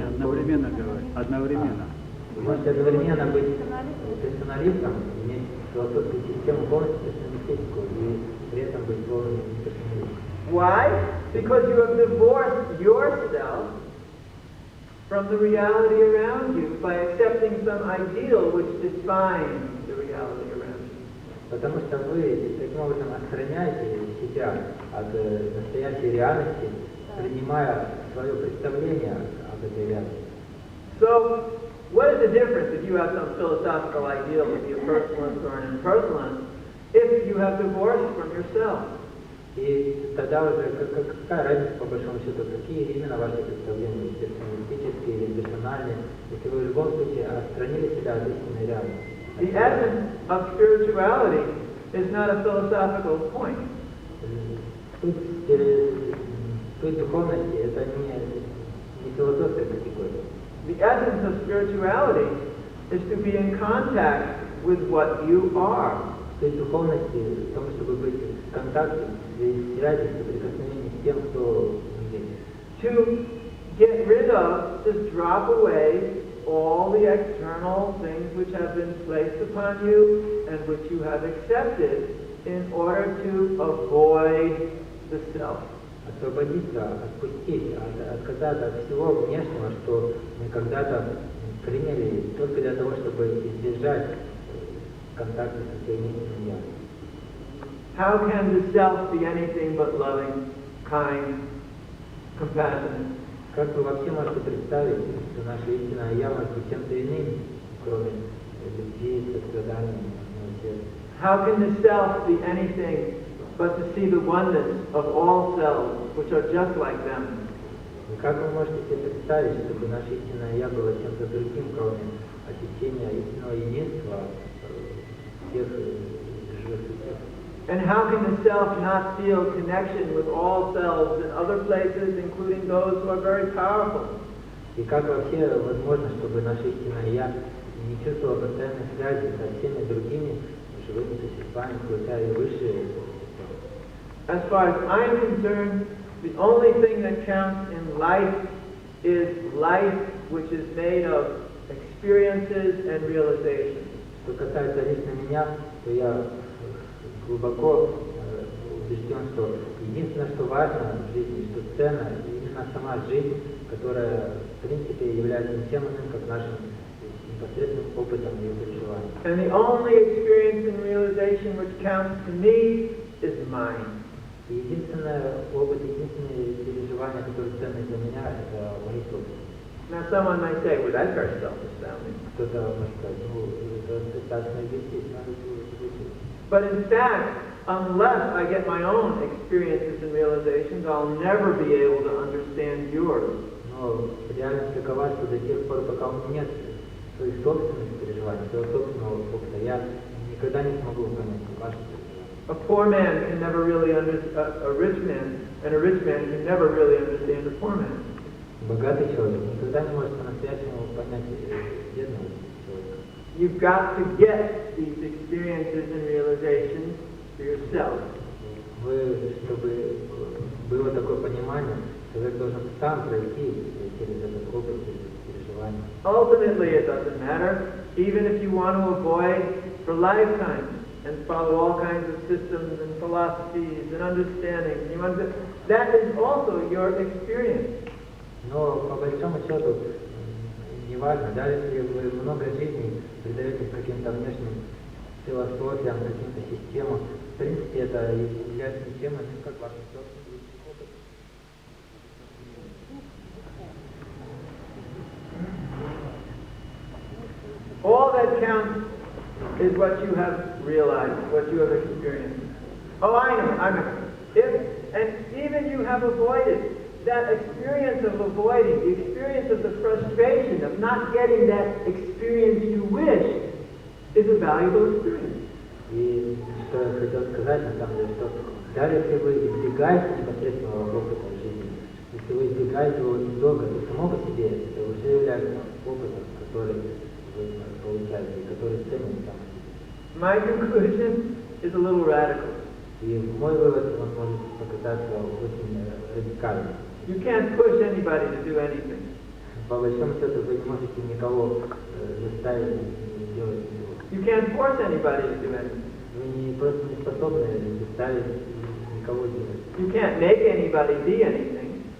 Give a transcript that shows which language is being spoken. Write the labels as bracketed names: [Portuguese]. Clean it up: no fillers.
[Russian] Не, одновременно говорить. Одновременно. Вы можете одновременно быть персоналистом, иметь философскую систему полностью персоналистическую, и при этом быть полным персоналистом. [English] Why? Because you have divorced yourself from the reality around you by accepting some ideal which defines the reality around you. [Russian] Потому что вы таким образом отстраняете себя от настоящей реальности, принимая свое представление об этой реальности. [English] So, what is the difference if you have some philosophical ideal to be a personalist or an impersonalist if you have divorced from yourself? [Russian] И тогда уже какая разница по большому счету, какие именно ваши представления, персоналистические или персональные, если вы в любом случае отстранили себя от истинной реальности. [English] The essence of spirituality is not a philosophical point. [Russian] Суть духовности — это не философская категория. [English] The essence of spirituality is to be in contact with what you are. [Russian] Суть духовности в том, чтобы быть в контакте, в связи, в соприкосновении с тем, кто есть. [English] To get rid of, just drop away all the external things which have been placed upon you and which you have accepted in order to avoid the self. [Russian] Освободиться, отпустить, отказаться от всего внешнего, что мы когда-то приняли только для того, чтобы избежать контакта со своим истинным я. [English] How can the self be anything but loving, kind, compassionate? [Russian] Как вы вообще можете представить, что наше истинное я может быть чем-то иным, кроме любви, сострадания, милосердия? [English] How can the self be anything but to see the oneness of all selves, which are just like them? [Russian] Как вы можете себе представить, чтобы наше истинное я было чем-то другим, кроме ощущения истинного единства всех живых существ? [English] And how can the self not feel connection with all selves in other places, including those who are very powerful? [Russian] И как вообще возможно, чтобы наше истинное я не чувствовало постоянной связи со всеми другими живыми существами, включая и высшие существа? [English] As far as I'm concerned, the only thing that counts in life is life which is made of experiences and realizations. [Russian] Что касается лично меня, то я глубоко убежден, что единственное, что важно в жизни, что ценно, именно сама жизнь, которая в принципе является ничем иным, как нашим непосредственным опытом и переживанием. [English] And the only experience and realization which counts to me is mine. [Russian] Единственное опыт, единственное переживание, которое ценно для меня, это мои собственные. [English] Now someone might say, well, that's very self-astounding. [Russian] Кто-то может сказать, ну, это достаточно естественно звучит. [English] But in fact, unless I get my own experiences and realizations, I'll never be able to understand yours. [Russian] Но реальность такова, что до тех пор, пока у меня нет своих собственных переживаний, своего собственного опыта, я никогда не смогу понять ваши переживания. [English] A poor man can never really understand a rich man, and a rich man can never really understand a poor man. [Russian] Богатый человек никогда не может по-настоящему понять бедного человека. [English] You've got to get these experiences and realizations for yourself. [Russian] Вы, чтобы было такое понимание, человек должен сам пройти через этот опыт, через переживания. [English] Ultimately, it doesn't matter, even if you want to avoid for lifetimes and follow all kinds of systems and philosophies and understandings. That is also your experience. [Russian] Но по большому счету не важно, даже если вы много жизней предаетесь каким-то внешним философиям, каким-то системам, в принципе это является ничем иным, как ваш собственный опыт. [English] All that counts is what you have realized, what you have experienced. Oh, I know. And even you have avoided that experience of avoiding, the experience of the frustration of not getting that experience you wish, is a valuable experience. [Russian] И что я хотел сказать, на самом деле, что даже если вы избегаете непосредственного опыта жизни, если вы избегаете его очень долго, то само по себе это уже является опытом, который вы получаете, и который ценен сам по себе. [English] My conclusion is a little radical. [Russian] И мой вывод, он может показаться очень радикальным. [English] You can't push anybody to do anything. [Russian] По большому счету вы не можете никого заставить делать ничего. [English] You can't force anybody to do anything. [Russian] Вы просто не способны заставить никого делать. [English] You can't make anybody be anything.